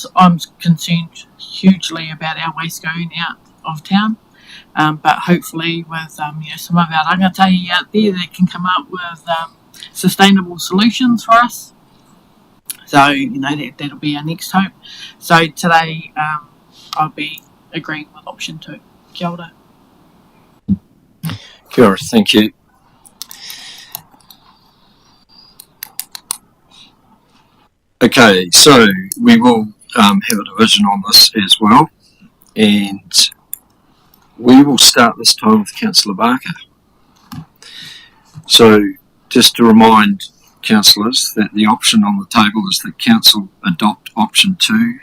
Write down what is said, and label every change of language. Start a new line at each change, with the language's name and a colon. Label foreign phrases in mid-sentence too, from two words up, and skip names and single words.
English: I'm concerned hugely about our waste going out of town. But hopefully with some of our rangatahi out there that can come up with sustainable solutions for us. So, that'll be our next hope. So today I'll be agreeing with option 2.
Māori: Kia ora. Kia ora,
English: thank you. Okay, so we will have a division on this as well, and we will start this time with Councillor Barker. So just to remind councillors that the option on the table is that council adopt option 2.